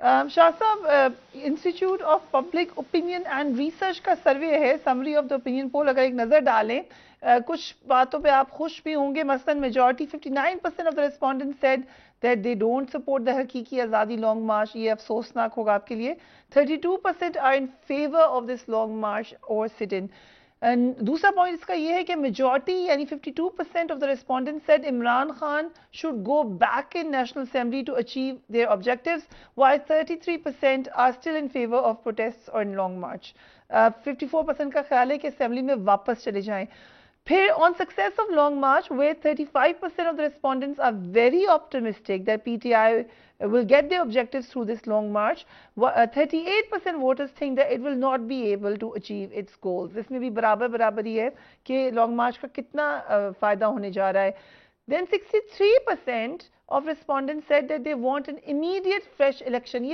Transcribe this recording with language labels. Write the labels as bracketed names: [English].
[Urdu] شاہ صاحب, institute of public opinion and research کا survey ہے, [English] summary of the opinion poll, [Urdu] اگر ایک نظر ڈالیں کچھ باتوں پہ آپ خوش بھی ہوں گے. [English] مثلاً majority 59% of the respondent said that they don't support the حقیقی آزادی long march. [Urdu] یہ افسوسناک ہوگا آپ کے لیے. [English] 32% are in favour of this long march اور sit in. [Urdu] دوسرا پوائنٹ اس کا یہ ہے کہ [English] Majority یعنی 52% of the respondent said Imran Khan should go back in National Assembly to achieve their objectives, while 33% are still in favor of protests or in long march. [Urdu] 54% کا خیال ہے کہ اسمبلی میں واپس چلے جائیں. [English] پھر on success of long march, where 35% of the respondents are very optimistic that PTI will get their objectives through this long march, 38% voters think that it will not be able to achieve its goals. [Urdu] اس میں بھی برابری ہے کہ long march کا کتنا فائدہ ہونے جا رہا ہے. [English] Then 63% of respondents said that they want an immediate fresh election.